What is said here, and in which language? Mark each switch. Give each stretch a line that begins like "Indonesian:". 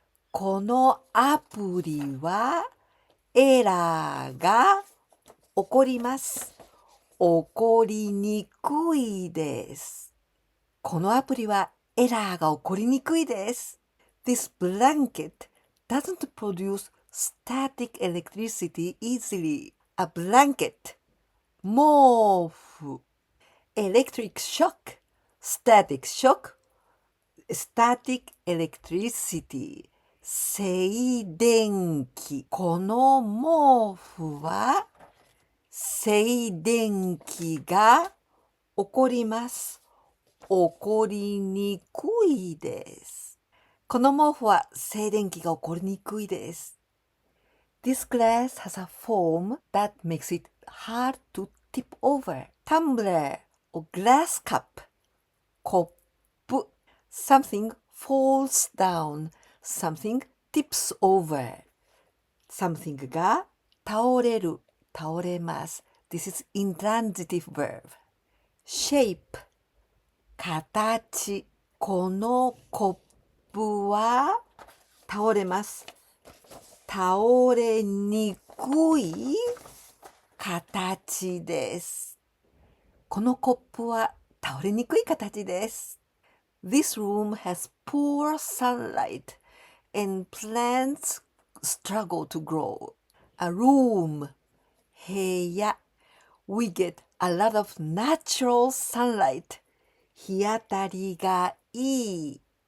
Japanese: このアプリはエラーが起こります。起こりにくいです。このアプリはエラーが起こりにくいです。
English: This blanket doesn't produce static electricity easily. A blanket 毛布 Electric shock Static shock Static electricity 静電気
Japanese: この毛布は静電気が起こります。起こりにくいです。この毛布は静電気が起こりにくいです。
English: This glass has a form that makes it hard to tip over. Tumbler or glass cup. コップ Something falls down. Something tips over.
Japanese: Something が倒れる、倒れます。
English: This is intransitive verb.
Japanese: Shape 形このコップは倒れます。倒れにくい形です。このコップは倒れにくい形です。
English: This room has poor sunlight and plants struggle to grow. A room 部屋 We get a lot of natural sunlight.
Japanese: 日当たりがいい。